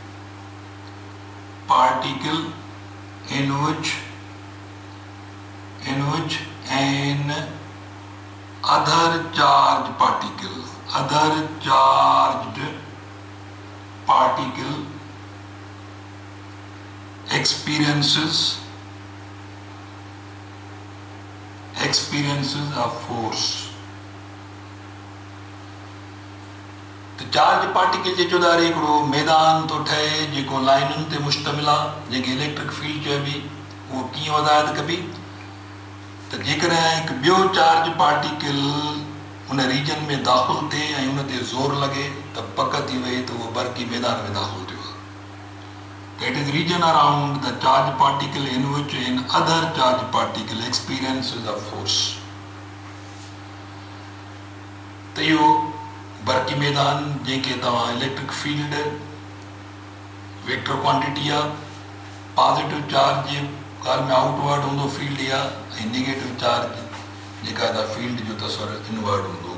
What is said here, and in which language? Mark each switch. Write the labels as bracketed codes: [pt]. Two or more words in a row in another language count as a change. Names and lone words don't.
[en] in which an other charged particle experiences a force। [sd] तो [en] charge particle [sd] जे चौधारी हिकिड़ो मैदान थो ठहे जेको लाइनुनि ते मुश्तमिल आहे जेके [en] electric field [sd] चइबी। उहो कीअं वधायत कबी त जेकॾहिं हिकु ॿियो [en] charge particle [sd] हुन रीजन में दाख़िल थिए ऐं हुन ते ज़ोर लॻे त पक थी वई त उहो बरकी मैदान में दाख़िल थियो आहे। [en] त it is region around the charged particle in which an other charged particle experiences a force। [sd] त इहो बरकी मैदान जंहिंखे तव्हां [en] electric field vector quantity [sd] आहे। [en] positive charge [sd] जे ॻाल्हि में आउटवर्ड हूंदो फील्ड आहे ऐं [en] negative charge [sd] जेका आहे फील्ड जो तस्वर इनवर्ड हूंदो।